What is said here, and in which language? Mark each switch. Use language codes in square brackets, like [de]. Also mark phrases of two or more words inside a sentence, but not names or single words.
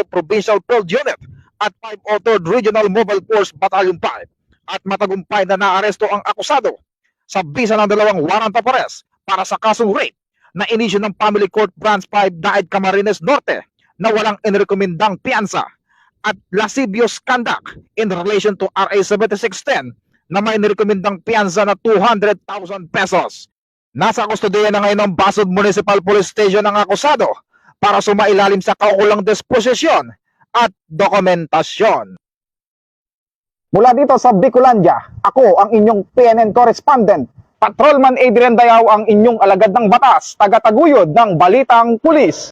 [tl] Provincial Field Unit at 503rd Regional Mobile Force Battalion 5 at matagumpay na naaresto ang akusado sa bisa ng dalawang [en] warrant of arrest [tl] para sa kasong rape na inisyu ng Family Court Branch 5 Daet Camarines Norte na walang inirekomendang piyansa at [en] lascivious conduct in relation to RA 7610 [tl] na may nirekomendang piyansa na 200,000 pesos. Nasa kustodiya na ngayon ng Basud Municipal Police Station ang akusado para sumailalim sa kaukulang disposisyon at dokumentasyon. Mula dito sa Bicolandia, ako ang inyong PNN correspondent, Patrolman Adrian Dayaw, ang inyong alagad ng batas, tagataguyod ng Balitang Pulis.